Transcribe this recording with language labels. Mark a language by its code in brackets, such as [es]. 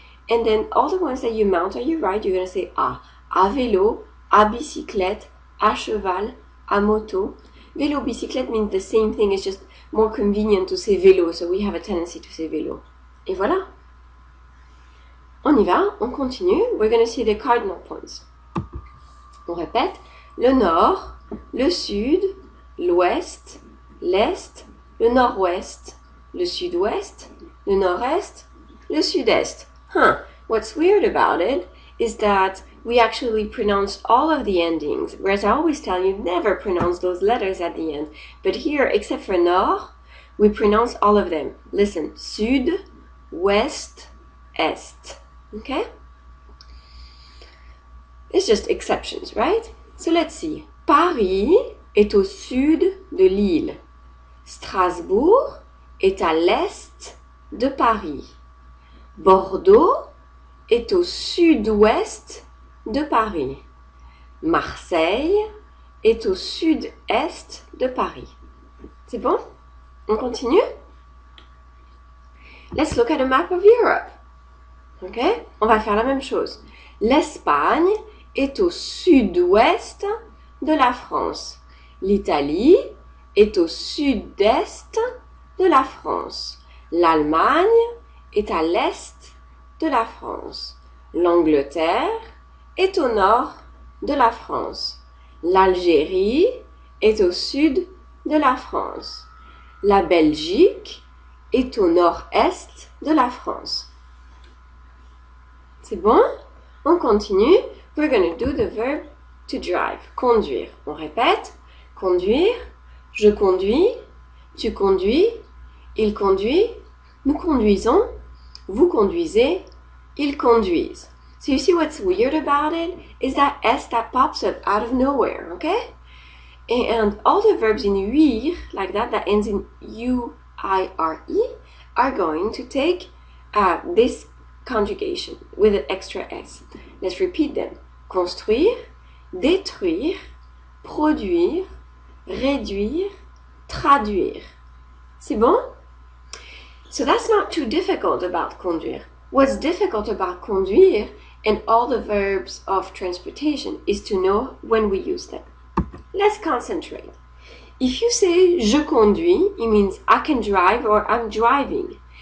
[en] And then all the ones that you mount or you ride, you're going to say à vélo, à bicyclette, à cheval, à moto. Vélo, bicyclette means the same thing, it's just more convenient to say vélo, so we have a tendency to say vélo. [fr] Et voilà. On y va, on continue. [en] We're going to see the cardinal points. [fr] On répète. Le nord, le sud, l'ouest, l'est, le nord-ouest, le sud-ouest, le nord-est, le sud-est. [en] What's weird about it is that we actually pronounce all of the endings, whereas I always tell you never pronounce those letters at the end. But here, except for nord, we pronounce all of them. Listen, sud, ouest, est. Okay? It's just exceptions, right? So let's see. [fr] Paris est au sud de l'île. Strasbourg est à l'est de Paris. Bordeaux est au sud-ouest de Paris. Marseille est au sud-est de Paris. C'est bon? On continue? [en] Let's look at a map of Europe. Okay? [fr] On va faire la même chose. L'Espagne est au sud-ouest de la France. L'Italie est au sud-est de la France. L'Allemagne est à l'est de la France. L'Angleterre est au nord de la France. L'Algérie est au sud de la France. La Belgique est au nord-est de la France. C'est bon? On continue. [en] We're going to do the verb to drive. [fr] Conduire. On répète. Conduire. Je conduis. Tu conduis. Il conduit. Nous conduisons. Vous conduisez. Ils conduisent. [en] So you see what's weird about it is that S that pops up out of nowhere, okay? And all the verbs in uir, like that ends in U-I-R-E, are going to take this conjugation with an extra S. Let's repeat them. [fr] Construire, détruire, produire, réduire, traduire. C'est bon? [en] So that's not too difficult about conduire. What's difficult about conduire and all the verbs of transportation is to know when we use them. Let's concentrate. If you say [fr] je conduis, [en] it means I can drive or I'm driving.